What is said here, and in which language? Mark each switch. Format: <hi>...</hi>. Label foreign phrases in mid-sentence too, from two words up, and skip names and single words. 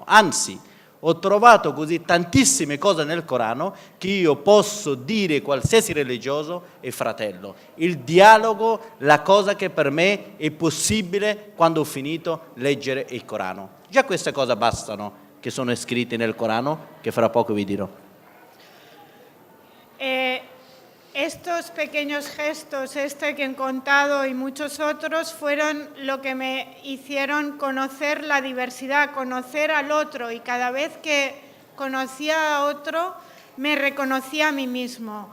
<it>Anzi, ho trovato così tantissime cose nel Corano che io posso dire qualsiasi religioso è fratello. Il dialogo, la cosa che per me è possibile quando ho finito leggere il Corano. Già queste cose bastano che sono scritte nel Corano, che fra poco vi dirò.</it> <es>Estos pequeños gestos, que he contado y muchos otros, fueron lo que me hicieron conocer la diversidad, conocer al otro, y cada vez que conocía a otro me reconocía a mí mismo.</es>